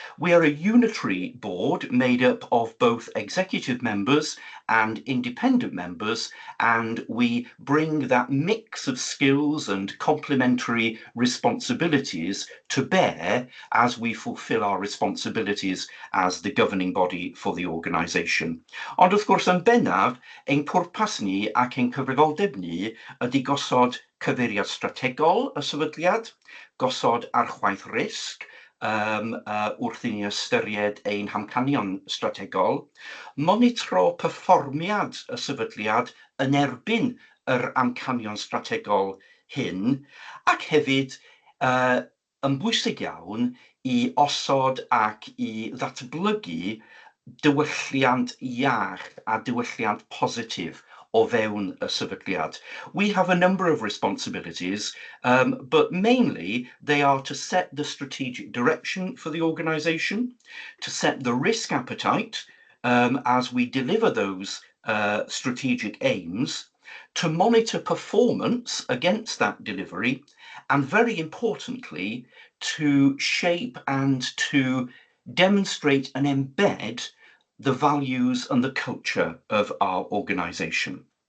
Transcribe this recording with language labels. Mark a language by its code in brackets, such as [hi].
[en] We are a unitary board made up of both executive members and independent members, and we bring that mix of skills and complementary responsibilities to bear as we fulfill our responsibilities as the governing body for the organisation. [cy] Ond wrth gwrs yn bennaf, ein pwrpas ni ac ein cyfrifoldeb ni ydy gosod cyfeiriad strategol y sefydliad, gosod archwaith risg, wrth I ni ystyried ein hamcanion strategol, monitro perfformiad y sefydliad yn erbyn yr amcanion strategol hyn, ac hefyd yn bwysig iawn I osod ac I ddatblygu diwylliant iach a diwylliant positif o fewn y sefydliad. [en] We have a number of responsibilities, but mainly they are to set the strategic direction for the organisation, to set the risk appetite as we deliver those strategic aims, to monitor performance against that delivery, and very importantly, to shape and to demonstrate and embed the values and the culture of our organisation.